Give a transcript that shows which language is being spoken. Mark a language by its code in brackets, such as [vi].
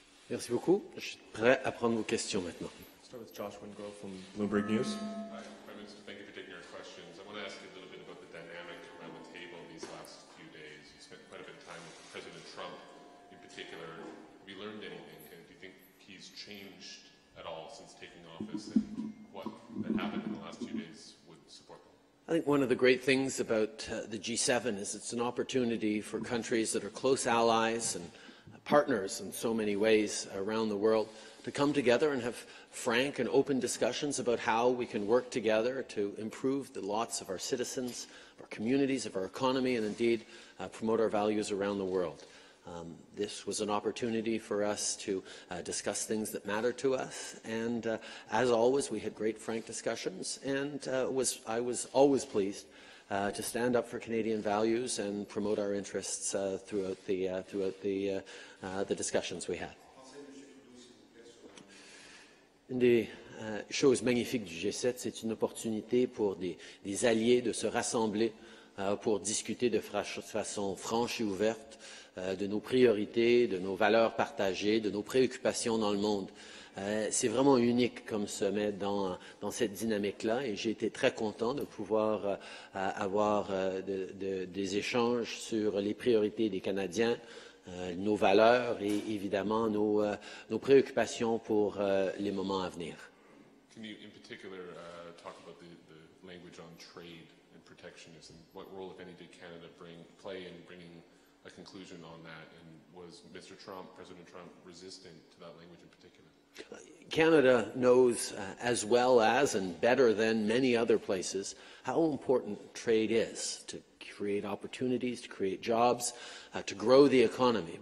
[fr] Merci beaucoup. Je suis prêt à prendre vos questions maintenant. [en] Start with Josh Wingrove from Bloomberg News. Hi, Prime Minister. Thank you for taking our questions. I want to ask you a little bit about the dynamic around the table these last few days. You spent quite a bit of time with the particular, have you learned anything? And do you think he's changed at all since taking office, and what that happened in the last few days would support them? I think one of the great things about the G7 is it's an opportunity for countries that are close allies and partners in so many ways around the world to come together and have frank and open discussions about how we can work together to improve the lots of our citizens, our communities, of our economy, and indeed promote our values around the world. This was an opportunity for us to discuss things that matter to us, and as always, we had great frank discussions, and I was always pleased to stand up for Canadian values and promote our interests throughout the discussions we had. [fr] Une des choses magnifiques du G7, c'est une opportunité pour des alliés de se rassembler pour discuter de façon franche et ouverte de nos priorités, de nos valeurs partagées, de nos préoccupations dans le monde. C'est vraiment unique comme sommet dans cette dynamique-là, et j'ai été très content de pouvoir avoir des échanges sur les priorités des Canadiens, nos valeurs et évidemment nos préoccupations pour les moments à venir. [en] Can you, in particular, talk about the language on trade and protectionism? What role, if any, did Canada play in bringing a conclusion on that? And was President Trump, resistant to that language in particular? Canada knows as well as and better than many other places how important trade is to create opportunities, to create jobs, to grow the economy.